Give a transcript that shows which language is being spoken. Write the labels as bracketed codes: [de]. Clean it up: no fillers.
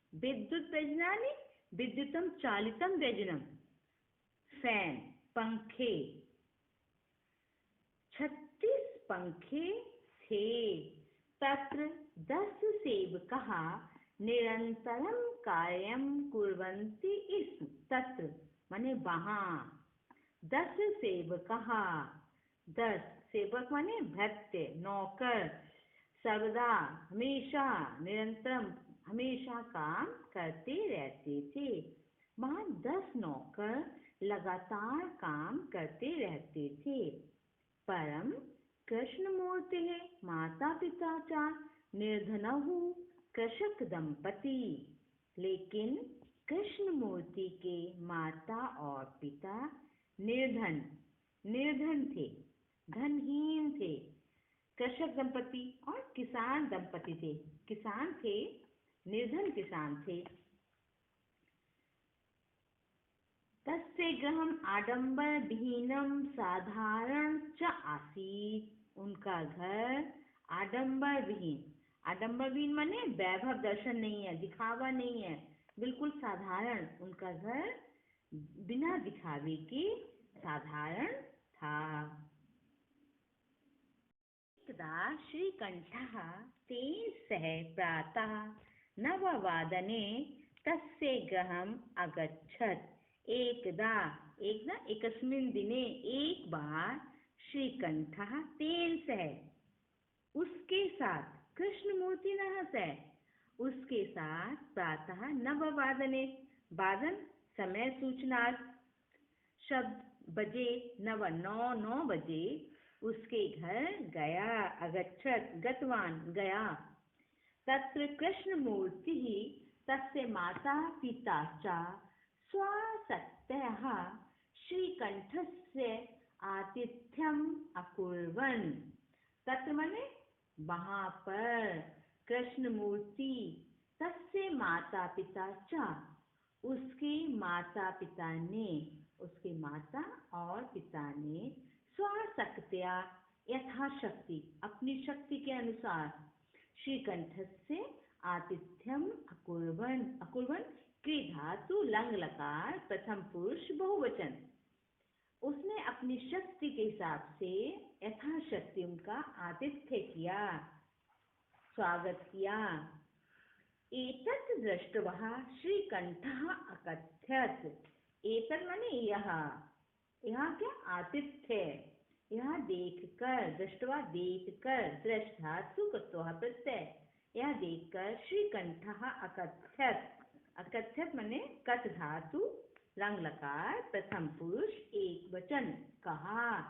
[sa] विद्युत व्यजनानि, विद्युतम चालितम व्यजनम, [hi] फैन, पंखे, 36 पंखे थे। [sa] तत्र 10 सेवकाः निरन्तरं कार्यं कुर्वन्ति स्म। [hi] तत्र माने वहाँ, 10 सेवकाः, 10 सेवक माने भृत्य, नौकर, सर्वदा, हमेशा, निरंतरम, हमेशा काम करते रहते थे। वहाँ 10 नौकर लगातार काम करते रहते थे। [sa] परम कृष्णमूर्तेः माता पिता च निर्धनौ कृषक दंपति। [hi] लेकिन कृष्णमूर्ति के माता और पिता निर्धन थे, धनहीन थे। कृषक दंपति और किसान दंपति थे। किसान थे, निर्धन किसान थे। [sa] तस्य गृहम् आडम्बरविहीनं साधारण च आसीत्। [hi] उनका घर आडंबर विहीन माने वैभव दर्शन नहीं है, दिखावा नहीं है, बिल्कुल साधारण। उनका घर बिना दिखावे के साधारण था। [sa] एकदा श्रीकण्ठः तेन सह प्रातः 9 वादने तस्य गृहम् अगच्छत्। एकस्मिन् दिने [hi] एक बार श्रीकण्ठः तेन सह उसके साथ, कृष्णमूर्तिनः सह उसके साथ [sa] प्रातः 9 वादने, [hi] वादन समय सूचनार्थ शब्द, बजे 9 बजे उसके घर गया। [sa] अगच्छत् गतवान गया। तत्र कृष्णमूर्तिः तस्य माता पिता च स्वासक्तयः श्रीकण्ठस्य आतिथ्यम् अकुर्वन्। [hi] तत्र माने वहाँ पर कृष्णमूर्ति [sa] तस्य माता पिता च [hi] उसके माता पिता ने, उसके माता और पिता ने स्वाशक्त्या यथाशक्ति, अपनी शक्ति के अनुसार [sa] श्रीकण्ठस्य आतिथ्यम अकुर्वन्। [hi] अकुर्वन् क्री धातु लंग लकार प्रथम पुरुष बहुवचन। उसने अपनी शक्ति के हिसाब से यथाशक्ति उनका आतिथ्य किया, स्वागत किया। [sa] एतत् दृष्ट्वा श्रीकण्ठः अकथयत्। [hi] एतत् माने यह क्या, आतिथ्य। यह देखकर, दृष्ट्वा देखकर, दृष्ट धातु कृत्वा प्रत्यय, यह देखकर [sa] श्रीकण्ठः अकथयत्। [hi] अकथयत् माने कथ धातु लंग लकार प्रथम पुरुष एक वचन, कहा।